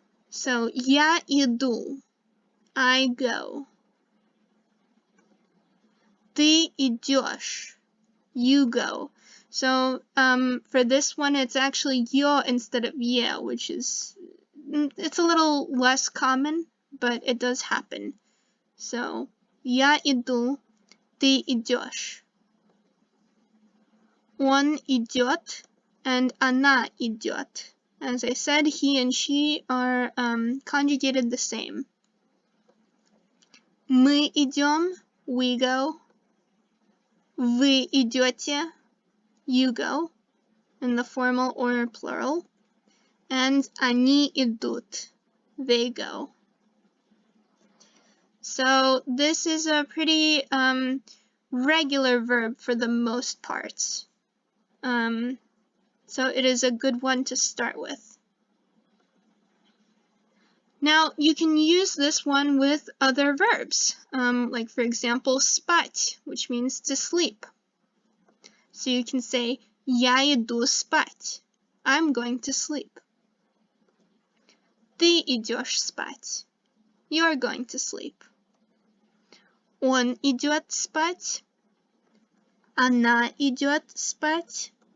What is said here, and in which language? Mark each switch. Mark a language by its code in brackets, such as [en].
[en] So [ru] я иду, [en] I go. [ru] Ты идешь, [en] you go. So for this one, it's actually yo instead of ye, which is, it's a little less common, but it does happen. [ru] So я иду, ты идешь. Он идет, and она идет. [en] As I said, he and she are conjugated the same. [ru] Мы идем, [en] we go. [ru] Вы идете, [en] you go, in the formal or plural. And [ru] они идут, [en] they go. So this is a pretty regular verb for the most part. So it is a good one to start with. Now, you can use this one with other verbs, like for example, spать, which means to sleep. So you can say, [ru] я иду спать, [en] I'm going to sleep. [ru] Ты идешь спать, [en] you're going to sleep. [ru] Он идет спать, она идет спать.